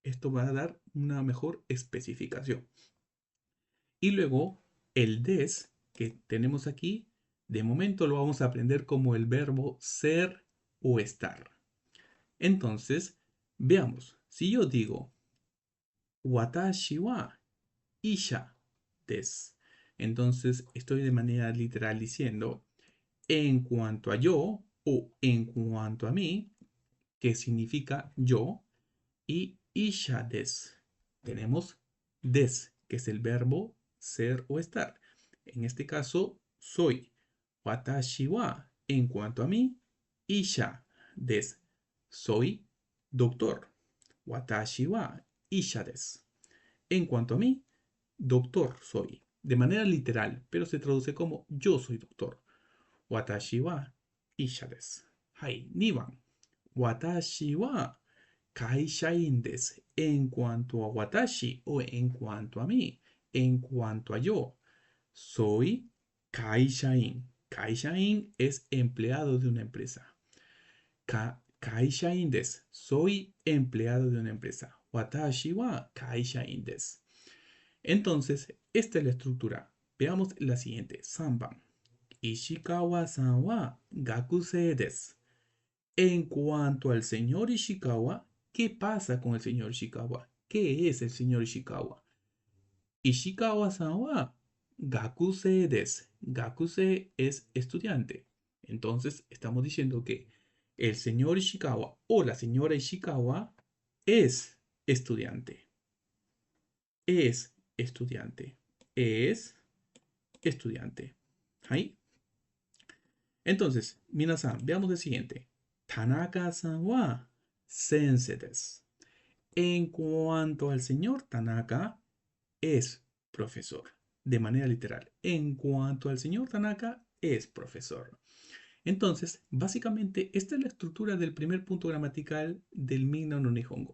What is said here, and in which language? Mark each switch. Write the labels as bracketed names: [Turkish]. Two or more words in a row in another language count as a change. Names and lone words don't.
[Spanish] Esto va a dar una mejor especificación. Y luego el des que tenemos aquí, de momento lo vamos a aprender como el verbo ser o estar. Entonces, veamos. Si yo digo, [Japanese] 私は医者です. [Spanish] Entonces, estoy de manera literal diciendo, en cuanto a yo o en cuanto a mí, que significa yo, y [Japanese] 医者です. [Spanish] Tenemos des, que es el verbo ser o estar. En este caso, soy. [Japanese] 私は, [Spanish] en cuanto a mí, [Japanese] 医者です. [Spanish] Soy doctor. [Japanese] 私は医者です. [Spanish] En cuanto a mí, doctor soy. De manera literal, pero se traduce como yo soy doctor. [Japanese] 私は医者です. はい, 2番. 私は会社員です. [Spanish] En cuanto a watashi o en cuanto a mí, en cuanto a yo, soy kaishain. Kaishain es empleado de una empresa. [Japanese] 会社員です. [Spanish] Soy empleado de una empresa. [Japanese] 私は会社員です. [Spanish] Entonces, esta es la estructura. Veamos la siguiente. [Japanese] 3番. 石川さんは学生です. [Spanish] En cuanto al señor Ishikawa, ¿qué pasa con el señor Ishikawa? ¿Qué es el señor Ishikawa? [Japanese] 石川さんは学生です. [Spanish] Gakusei es estudiante. Entonces, estamos diciendo que el señor Ishikawa o la señora Ishikawa es estudiante. Es estudiante. Es estudiante. ¿Ahí? Entonces, minasan, veamos el siguiente. [Japanese] 田中さんは先生です. [Spanish] En cuanto al señor Tanaka, es profesor. De manera literal. En cuanto al señor Tanaka, es profesor. Entonces, básicamente, esta es la estructura del primer punto gramatical del Minna no Nihongo.